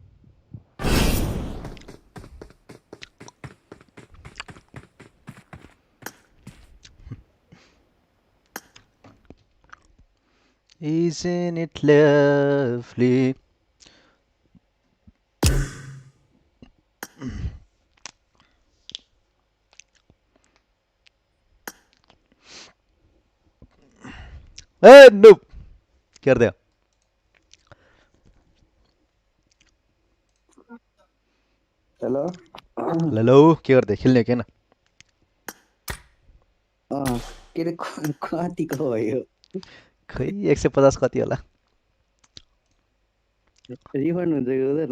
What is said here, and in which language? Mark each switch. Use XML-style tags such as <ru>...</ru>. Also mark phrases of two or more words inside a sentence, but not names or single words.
<en>Isn't it lovely? Hey, noob!</en> <hi>क्या कर दिया?</hi> <ne>हेलो हेलो के गर्दै खेल्ने के न के अरे कतिको भयो खै 150 कति होला रिफन्ड हुन्छ कि हुँदैन</ne>